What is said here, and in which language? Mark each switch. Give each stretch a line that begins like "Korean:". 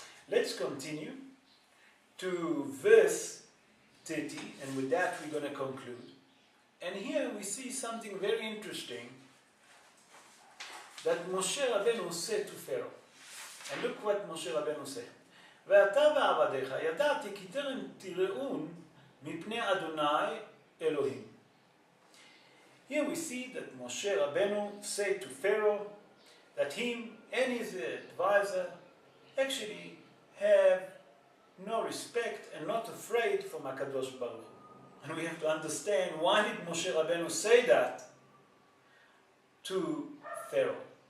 English: Let's continue to verse 30, and with that we're going to conclude. And here we see something very interesting that Moshe Rabbeinu said to Pharaoh. And look what Moshe Rabbeinu said.
Hebrew: ואתה ועבדיך ידעתי כי טרם תראון מפני אדוני אלוהים.
English: Here we see that Moshe Rabbeinu said to Pharaoh that him and his advisor actually have no respect and not afraid from HaKadosh Baruch Hu. And we have to understand why did Moshe Rabbeinu say that to Pharaoh?